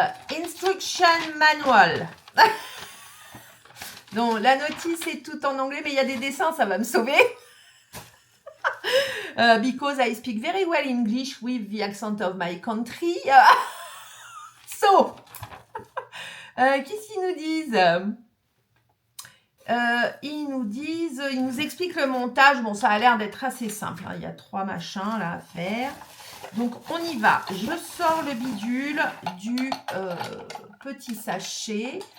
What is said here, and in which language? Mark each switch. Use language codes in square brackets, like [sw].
[en] Instruction manual. [fr] Donc, la notice est tout en anglais, mais il y a des dessins, ça va me sauver. [en] Because I speak very well English with the accent of my country. [fr] So, qu'est-ce qu'ils nous disent? Ils nous expliquent le montage. Bon, ça a l'air d'être assez simple, hein. Il y a 3 machins là à faire. Donc, on y va. Je sors le bidule du petit sachet.